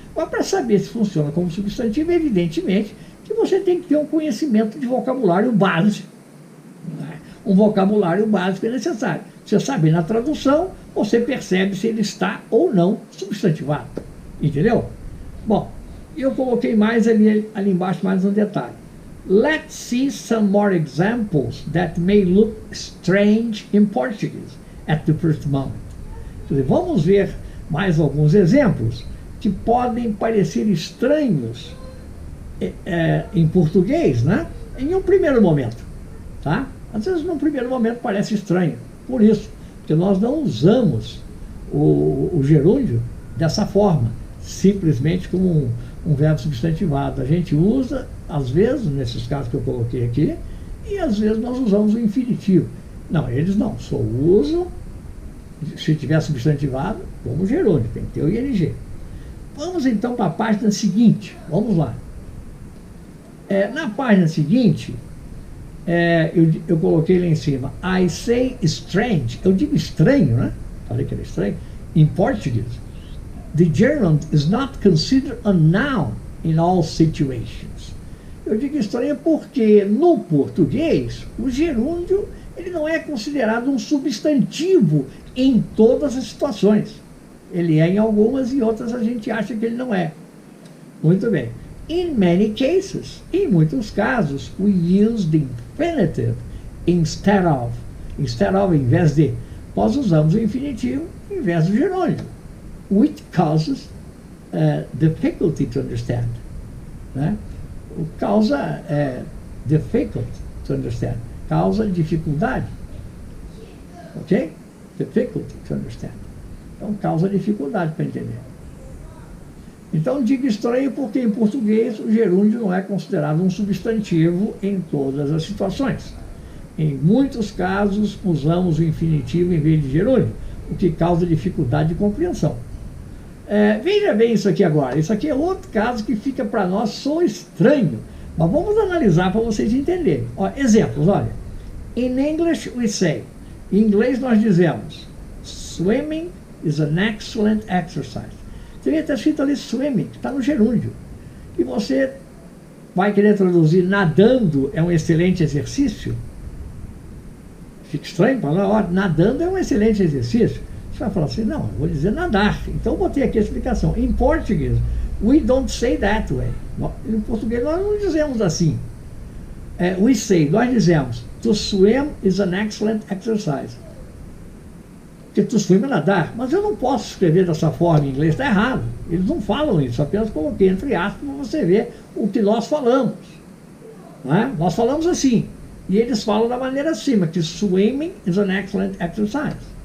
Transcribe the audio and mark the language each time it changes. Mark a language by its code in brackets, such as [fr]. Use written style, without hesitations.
[pt] Mas para saber se funciona como substantivo, evidentemente que você tem que ter um conhecimento de vocabulário básico. Um vocabulário básico é necessário. Você sabe na tradução, você percebe se ele está ou não substantivado. Entendeu? Bom, eu coloquei mais ali embaixo, mais um detalhe. [en] Let's see some more examples that may look strange in Portuguese at the first moment. [pt] Quer dizer, vamos ver mais alguns exemplos que podem parecer estranhos em português, né? Em um primeiro momento, tá? Às vezes, num primeiro momento, parece estranho. Por isso, porque nós não usamos o gerúndio dessa forma, simplesmente como um verbo substantivado. A gente usa, às vezes, nesses casos que eu coloquei aqui, e às vezes nós usamos o infinitivo. Não, eles não, só usam, se tiver substantivado, como gerúndio, tem que ter o ing. Vamos então para a página seguinte, vamos lá. Na página seguinte, eu coloquei lá em cima, [en] I say strange, [pt] eu digo estranho, né? Falei que era estranho. [en] In Portuguese, the gerund is not considered a noun in all situations. [pt] Eu digo estranho porque no português, o gerúndio ele não é considerado um substantivo em todas as situações. Ele é em algumas e outras a gente acha que ele não é. Muito bem. [en] In many cases, [pt] em muitos casos, [en] we use the infinitive instead of. Instead of, [pt] em vez de. Nós usamos o infinitivo em vez do gerúndio. [en] Which causes difficulty to understand. Né? [pt] Causa [en] difficult to understand. [pt] Causa dificuldade. Ok? [en] Difficulty to understand. [pt] Então, causa dificuldade para entender. Então, digo estranho porque em português o gerúndio não é considerado um substantivo em todas as situações. Em muitos casos, usamos o infinitivo em vez de gerúndio. o que causa dificuldade de compreensão. Veja bem isso aqui agora. Isso aqui é outro caso que fica para nós só estranho. Mas vamos analisar para vocês entenderem. Exemplos, olha. [en] In English we say. [pt] Em inglês nós dizemos [en] swimming is an excellent exercise. [pt] Teria estar escrito ali swimming, que está no gerúndio. E você vai querer traduzir nadando é um excelente exercício? Fica estranho falar, nadando é um excelente exercício. Você vai falar assim, não, eu vou dizer nadar. Então eu botei aqui a explicação. Em português, [en] we don't say that way. [pt] Em português nós não dizemos assim. [en] We say, [pt] nós dizemos, [en] to swim is an excellent exercise. [pt] Porque [en] to swim [pt] é nadar. Mas eu não posso escrever dessa forma em inglês, está errado. Eles não falam isso, apenas coloquei entre aspas para você ver o que nós falamos. Não é? Nós falamos assim. E eles falam da maneira acima, que [en] swimming is an excellent exercise.